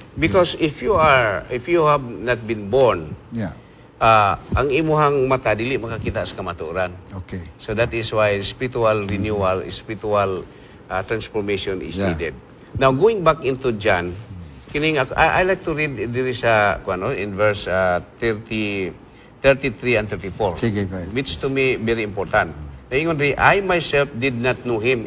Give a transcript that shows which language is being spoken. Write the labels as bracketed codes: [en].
[en] Because if you have not been born, Yeah. [ceb] ang imuhang mata dili makakita sa kamatuoran. Okay. [en] So that is why spiritual renewal, spiritual transformation is needed. Now going back into John, [ceb] kining [en] I like to read diri sa in verse 33 and 34. [ceb] Sige, [en] go ahead. Which to me very important. [ceb] Ingon ri, [en] I myself did not know him.